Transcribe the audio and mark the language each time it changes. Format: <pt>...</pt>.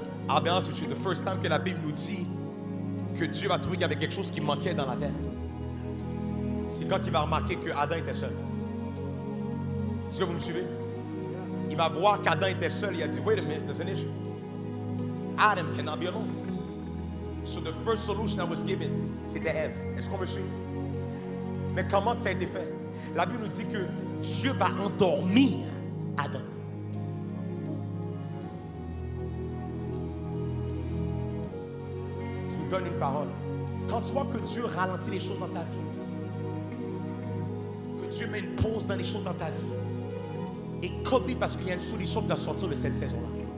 <en>I'll be honest with you, the first time</en> <fr>que la Bible nous dit que Dieu va trouver qu'il y avait quelque chose qui manquait dans la terre, c'est quand il va remarquer que Adam était seul. Est-ce que vous me suivez? il va voir qu'Adam était seul. Il a dit,</fr> <en>wait a minute, there's an issue. Adam cannot be alone. So the first solution that was given,</en> <fr>c'était Ève. Est-ce qu'on me suit? Mais comment ça a été fait? La Bible nous dit que Dieu va endormir Adam. Je vous donne une parole. Quand tu vois que Dieu ralentit les choses dans ta vie, que Dieu met une pause dans les choses dans ta vie, et copie parce qu'il y a une solution qui doit sortir de cette saison-là.</fr>